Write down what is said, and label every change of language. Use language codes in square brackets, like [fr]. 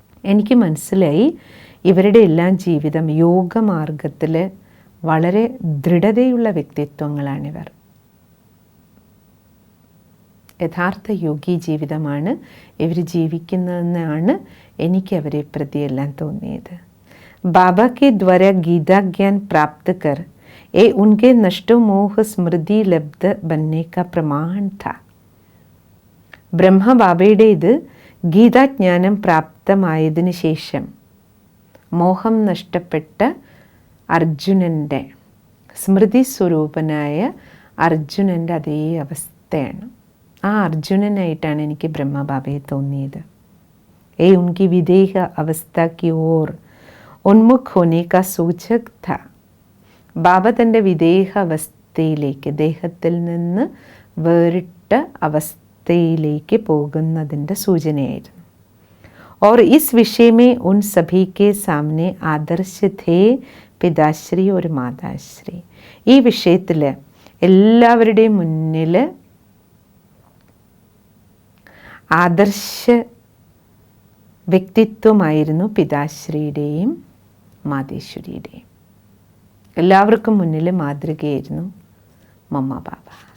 [ml] എനിക്ക് മനസ്സിലായി ഇവരുടെ എല്ലാം ജീവിതം യോഗമാർഗത്തിൽ വളരെ ദൃഢതയുള്ള വ്യക്തിത്വങ്ങളാണിവർ. യഥാർത്ഥ യോഗി ജീവിതമാണ് ഇവർ ജീവിക്കുന്നതെന്നാണ് എനിക്ക് അവരെ പ്രതിയെല്ലാം തോന്നിയത്. [hi] ബാബ के द्वारा गीता ज्ञान प्राप्त कर ये उनके नष्टो मोह स्मृति लब्ध बनने का प्रमाण था. [ml] ബ്രഹ്മബാബയുടെ ഇത് ഗീതാജ്ഞാനം പ്രാപ്തമായതിനു ശേഷം മോഹം നഷ്ടപ്പെട്ട അർജുനൻ്റെ സ്മൃതി സ്വരൂപനായ അർജുനൻ്റെ അതേ അവസ്ഥയാണ്. ആ അർജുനനായിട്ടാണ് എനിക്ക് ബ്രഹ്മബാബയെ തോന്നിയത്. [hi] उनकी विदेह अवस्था की ओर उन्मुख होने का सूचक था. [ml] ബാബ തൻ്റെ വിദേഹ അവസ്ഥയിലേക്ക്, ദേഹത്തിൽ നിന്ന് വേറിട്ട അവസ്ഥയിലേക്ക് പോകുന്നതിൻ്റെ സൂചനയായിരുന്നു. [hi] और इस विषय में उन सभी के सामने आदर्श थे പിതാശ്രീ ഒരു മാതാശ്രീ. [ml] ഈ വിഷയത്തിൽ എല്ലാവരുടെയും മുന്നിൽ ആദർശ വ്യക്തിത്വമായിരുന്നു പിതാശ്രീയുടെയും മാതേശ്വരിയുടെയും. എല്ലാവർക്കും മുന്നിൽ മാതൃകയായിരുന്നു മമ്മ ബാബ.